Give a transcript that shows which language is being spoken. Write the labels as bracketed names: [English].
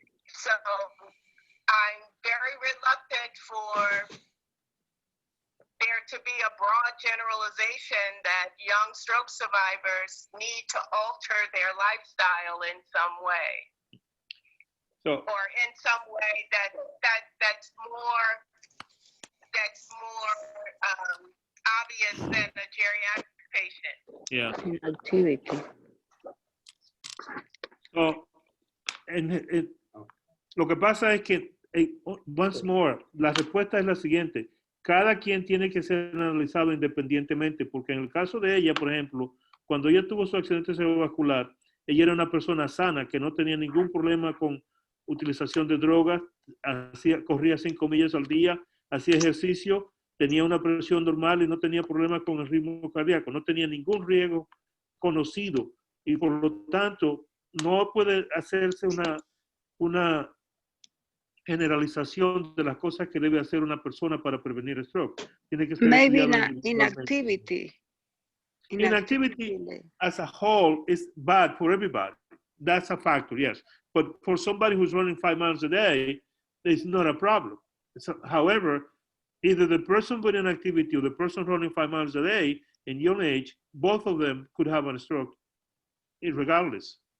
[English] So I'm very reluctant for there to be a broad generalization that young stroke survivors need to alter their lifestyle in some way. So, Or in some way that's more obvious than a geriatric patient. yeah. activity. [Spanish] So, lo que pasa es que, [English] once more, [Spanish] la respuesta es la siguiente. Cada quien tiene que ser analizado independientemente, porque en el caso de ella, por ejemplo, cuando ella tuvo su accidente cerebrovascular, ella era una persona sana que no tenía ningún problema con utilización de drogas, corría 5 millas al día, hacía ejercicio, tenía una presión normal y no tenía problema con el ritmo cardíaco, no tenía ningún riesgo conocido y por lo tanto no puede hacerse una generalización de las cosas que debe hacer una persona para prevenir stroke. Tiene que ser [English] Maybe [Spanish] individualmente. [English] inactivity. Inactivity as a whole is bad for everybody. That's a factor, yes. But for somebody who's running 5 miles a day, it's not a problem. So, however, either the person with inactivity or the person running 5 miles a day in young age, both of them could have a stroke regardless.